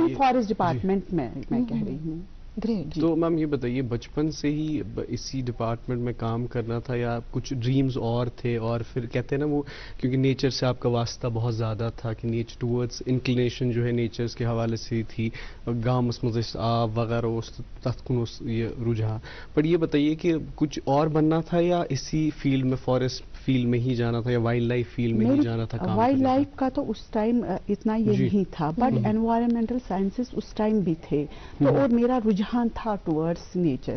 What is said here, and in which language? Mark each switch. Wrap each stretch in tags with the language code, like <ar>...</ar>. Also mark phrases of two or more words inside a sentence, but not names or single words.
<en>even forest department</en> <ur>میں میں کہہ رہی ہوں. ग्रेट। تو میم یہ بتائیے، بچپن سے ہی اسی ڈیپارٹمنٹ میں کام کرنا تھا یا کچھ ڈریمز اور تھے? اور پھر کہتے ہیں نا وہ، کیونکہ نیچر سے آپ کا واسطہ بہت زیادہ تھا کہ</ur> <en>nature towards inclination</en> <ur>جو ہے نیچرز کے حوالے سے ہی تھی,</ur> <ks>गामस मज़ आब वगैरह उस तत्कुन ये रुझान।</ks> <ur>پر یہ بتائیے کہ کچھ اور بننا تھا یا اسی فیلڈ میں,</ur> <en>forest field</en> <ur>میں ہی جانا تھا، یا</ur> <en>wildlife field</en> <ur>میں ہی جانا تھا?</ur> <en>wildlife</en> <ur>کا تو اس ٹائم اتنا یہ جی. نہیں تھا,</ur> <en>but environmental sciences</en> <ur>اس ٹائم بھی تھے۔ تو اور میرا رجحان تھا</ur> <en>towards nature.</en>